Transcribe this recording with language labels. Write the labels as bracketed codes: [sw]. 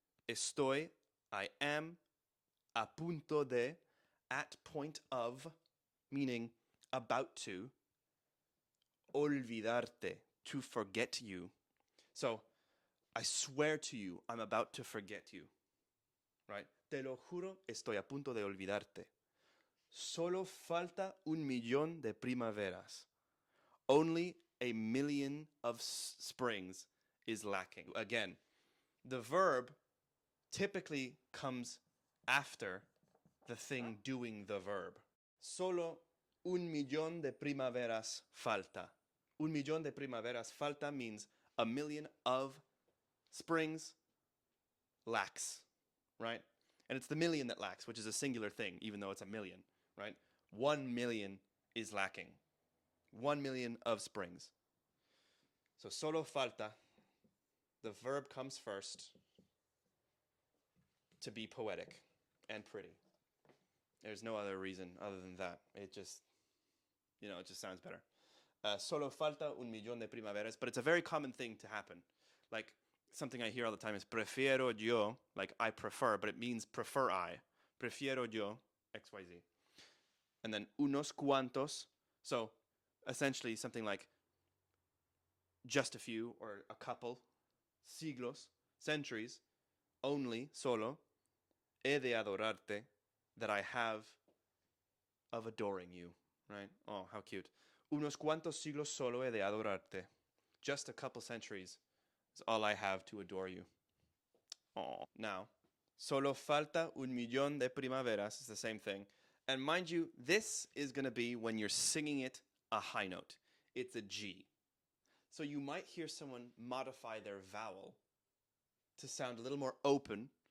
[es] Estoy, [en] I am, [es] a punto de, [en] at point of, meaning about to, [es] olvidarte, [en] to forget you. So, I swear to you, I'm about to forget you. Right? [es] Te lo juro, estoy a punto de olvidarte. Solo falta 1,000,000 de primaveras. [en] Only 1,000,000 of springs is lacking. Again, the verb typically comes after the thing doing the verb. [es] Solo 1,000,000 de primaveras falta. 1,000,000 de primaveras falta [en] means 1,000,000 of springs lacks, right? And it's the million that lacks, which is a singular thing, even though it's a million, right? 1,000,000 is lacking. 1,000,000 of springs. So [es] solo falta, [en] the verb comes first to be poetic and pretty. There's no other reason other than that. It just, it just sounds better. [es] Solo falta un millón de primaveras. [en] But it's a very common thing to happen. Like, something I hear all the time is [es] prefiero yo, [en] like I prefer, but it means prefer I. [es] Prefiero yo, XYZ. [en] And then [es] unos cuantos. [en] So essentially something like just a few or a couple. [es] Siglos, [en] centuries. Only, [es] solo. He de adorarte, [en] that I have of adoring you. Right? Oh, how cute. [es] Unos cuantos siglos solo he de adorarte. [en] Just a couple centuries is all I have to adore you. Oh, now, [es] solo falta un millón de primaveras [en] is the same thing. And mind you, this is going to be when you're singing it a high note. It's a G. So you might hear someone modify their vowel to sound a little more open.